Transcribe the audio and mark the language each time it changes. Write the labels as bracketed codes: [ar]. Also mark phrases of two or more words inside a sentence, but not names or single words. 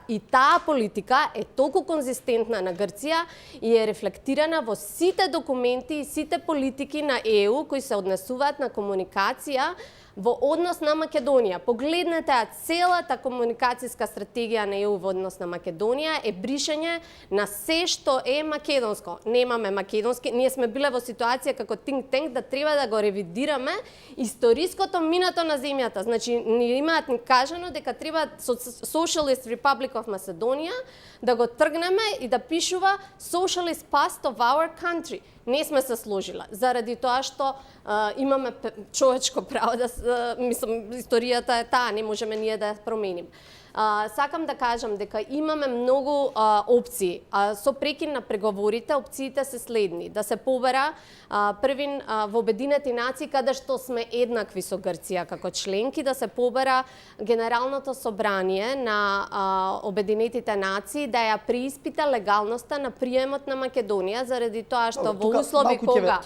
[mk] И таа политика е толку конзистентна на Грција и е рефлектирана во сите документи и сите политики на ЕУ кои се однесуваат на комуникација во однос на Македонија. Погледнете, целата комуникацијска стратегија на ЕУ во однос на Македонија е бришење на се што е македонско. Немаме македонски, ние сме биле во ситуација како [en] think tank [mk] да треба да го ревидираме историското минато на земјата. Значи, ни имаат кажано дека треба Socialist Republic of Macedonia да го тргнеме и да пишува [en] Socialist Past of our country. [mk] Не сме се сложила, заради тоа што имаме човечко право да мислам историјата е таа, не можеме ние да ја променим. Сакам да кажам дека имаме многу опции. Со прекин на преговорите, опциите се следни. Да се побера првин во Обединети нации, каде што сме еднакви со Грција како членки, да се побера Генералното собрание на Обединетите нации да ја преиспита легалноста на приемот на Македонија, заради тоа што во услови кога